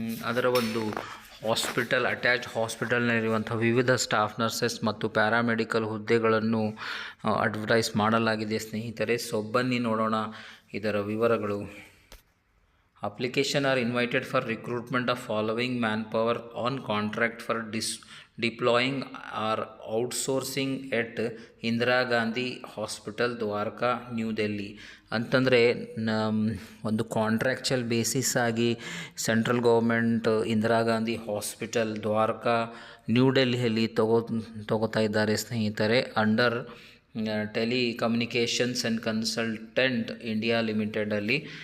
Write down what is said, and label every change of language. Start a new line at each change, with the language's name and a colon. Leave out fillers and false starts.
Kannada: ಅದರ ಒಂದು hospital, attach ಹಾಸ್ಪಿಟಲ್ನಲ್ಲಿರುವಂಥ ವಿವಿಧ ಸ್ಟಾಫ್ ನರ್ಸಸ್ ಮತ್ತು ಪ್ಯಾರಾಮೆಡಿಕಲ್ ಹುದ್ದೆಗಳನ್ನು ಅಡ್ವರ್ಟೈಸ್ ಮಾಡಲಾಗಿದೆ ಸ್ನೇಹಿತರೆ. ಸೊ ಬನ್ನಿ ನೋಡೋಣ ಇದರ ವಿವರಗಳು.
English: Application are invited for recruitment of following manpower on contract for deploying or outsourcing at Indira Gandhi hospital, Dwarka, new Delhi.
Kannada: ಅಂತಂದರೆ ಒಂದು ಕಾಂಟ್ರಾಕ್ಚುಯಲ್ ಬೇಸಿಸ್ ಆಗಿ central government Indira Gandhi hospital, Dwarka, new ಡೆಲ್ಲಿಯಲ್ಲಿ ತಗೋತಾ ಇದ್ದಾರೆ ಸ್ನೇಹಿತರೆ. Under telecommunications and consultant India ಲಿಮಿಟೆಡಲ್ಲಿ.